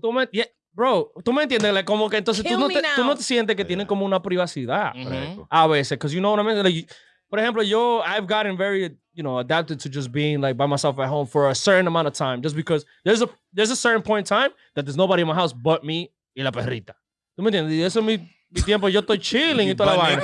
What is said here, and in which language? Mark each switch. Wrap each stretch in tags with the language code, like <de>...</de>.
<es>Tú me, bro, tú me entiendes, like, como que entonces</es> <en>Kill</en> <es>tú</es> <en>me</en> <es>no</es> <en>now.</en> <es>te sientes que tienen como una privacidad. Ujú.</es> <en>A veces, because you know what I mean? Like,</en> <es>por ejemplo,</es> <en>I've gotten very, you know, adapted to just being like by myself at home for a certain amount of time, just because there's a certain point in time that there's nobody in my house but me</en> <es>y la perrita. ¿Tú me entiendes? Y eso es mi tiempo, yo estoy chilling y toda la vaina.</es>